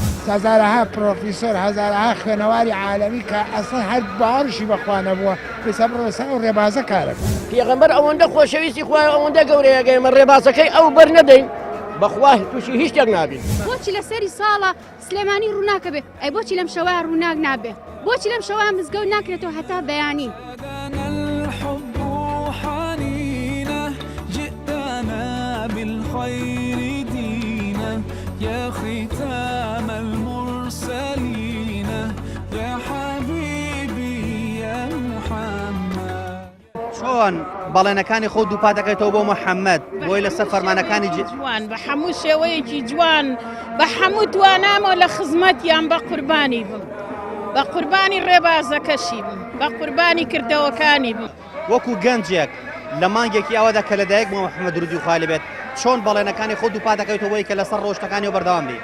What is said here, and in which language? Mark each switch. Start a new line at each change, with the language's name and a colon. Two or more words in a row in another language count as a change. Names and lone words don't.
Central Kurdish: هەزارەها پرۆفیسۆر هەزارەها خوێنەواری عالەمی کە ئەسڵ هەر باڕشی بەخوا نەبووە بێسەر ڕێسا و ڕێبازە کارەکە پێغەمبەر ئەوەندە خۆشەویستی خوای ئەوەندە گەورەیەگەیمە ڕێبازەکەی ئەو بەرنەدەین بەخوا تووشی هیچ شتێک نابین بۆچی لە سەری ساڵە سلێمانی ڕووناکە بێ ئەی بۆچی لەم شەوەیە ڕووناک نابێ بۆچی لەم شەوەیە مزگەوت ناکرێتەوە هەتا بەیانی
Arabic: بالخير دينا يا ختام المرسلين يا حبيبي يا محمد
Central Kurdish: چۆن بەڵێنەکانی خۆ دووپات دەکەیتەوە بۆ محەممەد بۆی لەسەر فەرمانەکانی جوان بە هەموو شێوەیەکی جوان بە هەموو توانامەوە لە خزمەتیان بە قوربانی بم بە قوربانی ڕێبازەکەشی بم بە قوربانی کردەوەکانی بم وەکو گەنجێک لە مانگێکی ئەوەدا کە لەدایک بۆ محەممەد درودی خوای لەبێت چۆن بەڵێنەکانی خۆ دووپات دەکەیتەوەی کە لەسەر ڕۆژتەکانی و بەردەوام بێ